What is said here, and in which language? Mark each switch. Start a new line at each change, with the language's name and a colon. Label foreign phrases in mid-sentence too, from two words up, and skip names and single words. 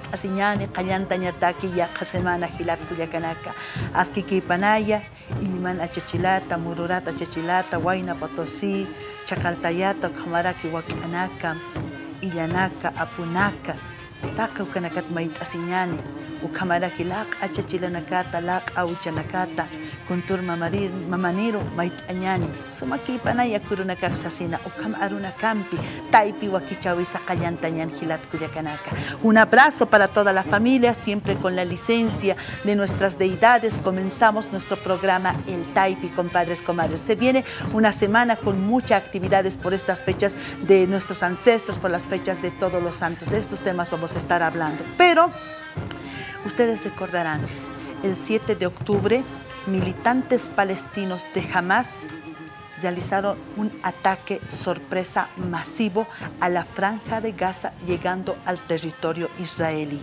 Aymara: asiñani, kallantañataki yaqa semana hilat kuyakanaka, askikipanaya, iliman achachilata, mururata achachilata, Huayna Potosí, Chacaltayata, kamaraki wak'anaka, illanaka, apunaka, taka ukanakat mait asiñani, ukamaraki laq achachilanakata, laq auchanakata, kuntur mamaniro mait añani, sumakipanaya kurunakak sasina, ukam aruna campi, taipi wakichawisa kallantañan hilat kuyakanaka.
Spanish: Un abrazo para toda la familia, siempre con la licencia de nuestras deidades. Comenzamos nuestro programa El Taipi, compadres, comadres. Se viene una semana con muchas actividades por estas fechas de nuestros ancestros, por las fechas de todos los santos. De estos temas vamos a estar hablando. Pero ustedes recordarán, el 7 de octubre, militantes palestinos de Hamas realizaron un ataque sorpresa masivo a la Franja de Gaza, llegando al territorio israelí.